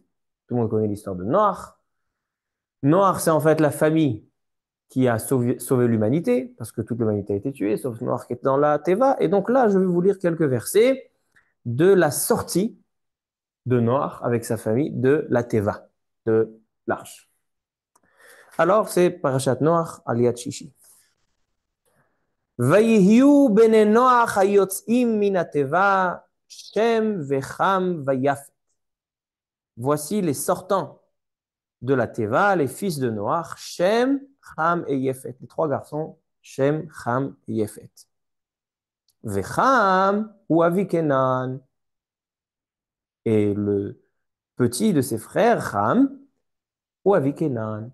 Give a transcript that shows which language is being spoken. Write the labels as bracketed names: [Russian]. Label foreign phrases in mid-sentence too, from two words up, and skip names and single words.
[French] Tout le monde connaît l'histoire de Noach. Noach, c'est en fait la famille qui a sauvé l'humanité, parce que toute l'humanité a été tuée, sauf Noach qui est dans la Teva. Et donc là, je vais vous lire quelques versets de la sortie de Noach avec sa famille de la Teva, de l'arche. Alors, c'est Parashat Noach, [Hebrew] עליית שישי. ויהיו בני נח היוצאים מן התבה, שם וחם ויפת. [French] Voici les sortants de la Teva, les fils de Noach, Shem, Ham et Yefet. Les trois garçons, Shem, Ham et Yefet. [Hebrew] וחם הוא אבי כנען. [French] Et le petit de ses frères, Ham, [Hebrew] הוא אבי כנען.